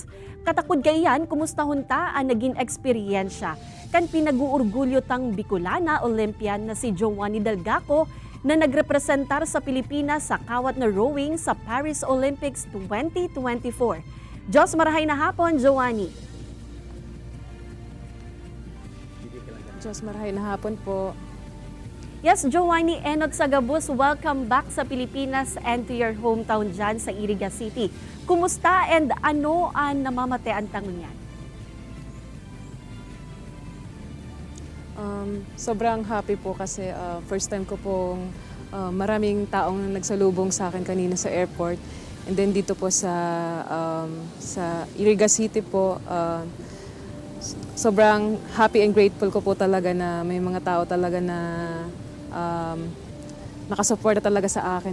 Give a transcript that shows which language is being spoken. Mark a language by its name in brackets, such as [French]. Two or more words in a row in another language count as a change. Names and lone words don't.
[Bikol] Katakod kayan, kumusta hunta ang naging eksperyensya kan pinag-uurgulyo tang Bicolana Olympian na si Joanny Delgaco na nagrepresentar sa Pilipinas sa kawat na rowing sa Paris Olympics 2024. Diyos marahay na hapon, Joanny. Diyos marahay na hapon po. Yes, Joanny, enod sa Gabus, [English] welcome back sa Pilipinas and to your hometown [Bikol] dyan sa [English] Iriga City. [Bikol] Kumusta and ano ang namamatean tangon yan? [Filipino] Sobrang happy po kasi first time ko pong maraming taong nagsalubong sa akin kanina sa airport. And then dito po sa Iriga City po, sobrang [English] happy and grateful [Filipino] ko po talaga na may mga tao talaga na nakasuporta talaga sa akin.